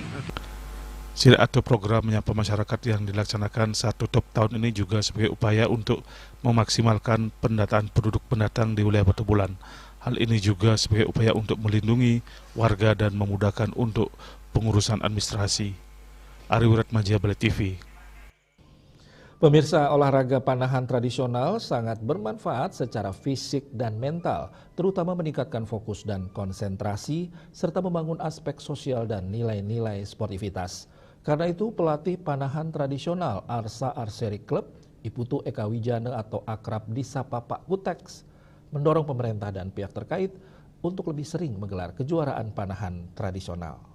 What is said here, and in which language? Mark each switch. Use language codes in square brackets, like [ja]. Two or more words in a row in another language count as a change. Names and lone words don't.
[id] Sidak atau program menyapa masyarakat yang dilaksanakan saat tutup tahun ini juga sebagai upaya untuk memaksimalkan pendataan penduduk pendatang di wilayah Batu Bulan. Hal ini juga sebagai upaya untuk melindungi warga dan memudahkan untuk pengurusan administrasi. Ari Wiratmaja, Bali TV. Pemirsa, olahraga panahan tradisional sangat bermanfaat secara fisik dan mental, terutama meningkatkan fokus dan konsentrasi, serta membangun aspek sosial dan nilai-nilai sportivitas. Karena itu, pelatih panahan tradisional Arsa Archery Club, Iputu Eka Wijana atau akrab disapa Pak Kuteks, mendorong pemerintah dan pihak terkait untuk lebih sering menggelar kejuaraan panahan tradisional.